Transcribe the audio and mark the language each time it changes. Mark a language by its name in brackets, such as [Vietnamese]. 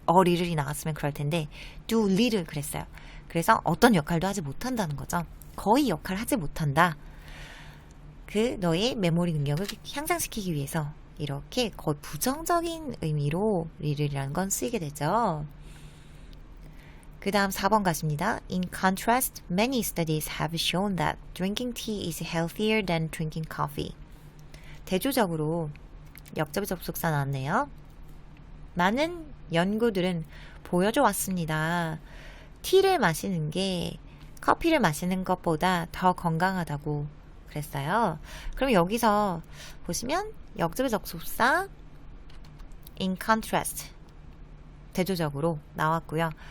[English] a little [Korean] 이 나왔으면 그럴 텐데 [English] do little [Korean] 그랬어요. 그래서 어떤 역할도 하지 못한다는 거죠. 거의 역할을 하지 못한다. 그 너의 메모리 능력을 향상시키기 위해서 이렇게 거의 부정적인 의미로 little이라는 건 쓰이게 되죠. 그 다음 4번 가십니다. [English] In contrast, many studies have shown that drinking tea is healthier than drinking coffee. [Korean] 대조적으로 역접의 접속사 나왔네요. 많은 연구들은 보여줘 왔습니다. 티를 마시는 게 커피를 마시는 것보다 더 건강하다고 그랬어요. 그럼 여기서 보시면 역접의 접속사 [English] in contrast [Korean] 대조적으로 나왔고요.